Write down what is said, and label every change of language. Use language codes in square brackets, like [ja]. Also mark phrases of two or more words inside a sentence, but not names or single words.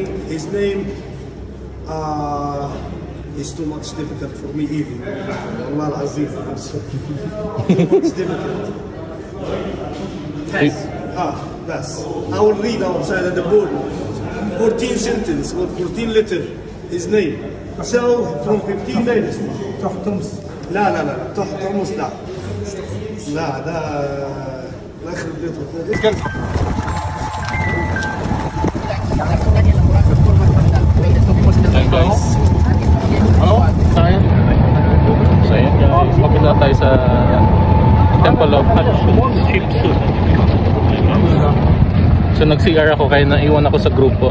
[en] His name is too much difficult for me even. [ar] الله العظيم. [en] Too much difficult. That's. I will read outside of the board. 14 sentence or 14 letter. His name. So from 15 dynasty. [ar] تحتمس. لا لا لا تحتمس لا. لا ده لا يخرب بيته. [tl] Guys. Sorry. So ayan guys, papunta tayo sa Temple of Hot Ship Suit. So nag-CR ako kaya naiwan ako sa grupo.